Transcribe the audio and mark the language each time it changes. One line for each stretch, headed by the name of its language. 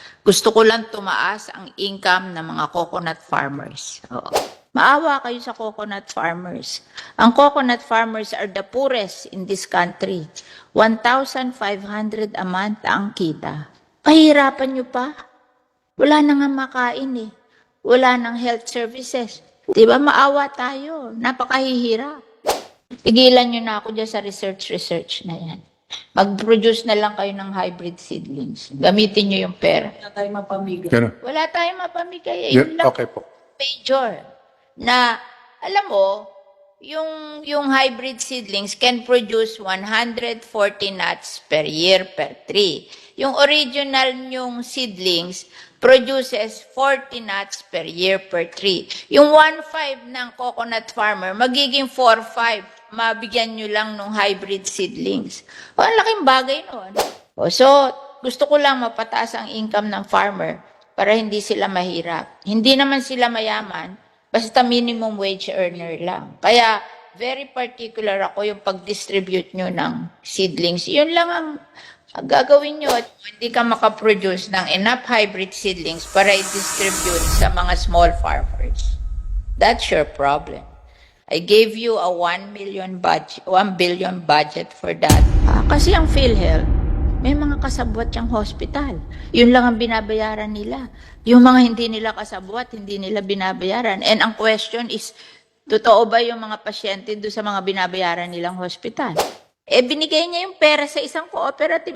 Filipino: Gusto ko lang tumaas ang income ng mga coconut farmers. Oo. Maawa kayo sa coconut farmers. Ang
English: coconut farmers are the poorest in this country.
Filipino: 1,500 a month ang kita. Pahirapan nyo pa. Wala na nga makain eh. Wala nang health services. Diba, maawa tayo. Napakahihirap. Pigilan nyo na ako dyan sa research na yan. Mag-produce na lang kayo ng hybrid seedlings. Gamitin nyo yung pera. Wala tayong mapamigay. Ganun. Wala tayong mapamigay.
English: Yeah,
Filipino: Yun lang okay po.
English: major.
Filipino: Na, alam mo, yung
English: hybrid seedlings can produce 140 nuts per year per tree. Yung original yung seedlings produces 40 nuts per year per tree.
Filipino: Yung 1.5 ng coconut farmer, magiging 4.5. Mabigyan nyo lang ng hybrid seedlings. O, ang laking bagay nun. O, so, gusto ko lang mapataas ang income ng farmer para hindi sila mahirap. Hindi naman sila mayaman, basta minimum wage earner lang. Kaya, very particular ako yung pag-distribute nyo ng seedlings. Yun lang ang gagawin nyo. Hindi ka makaproduce ng enough hybrid seedlings para i-distribute sa mga small farmers.
English: That's your problem. I gave you a 1 billion budget for that.
Filipino: Kasi ang PhilHealth, may mga kasabwat yung hospital. Yun lang ang binabayaran nila. Yung mga hindi nila kasabwat, hindi nila binabayaran. And ang question is, totoo ba yung mga pasyente doon sa mga binabayaran nilang hospital? Eh, binigay niya yung pera sa isang cooperative.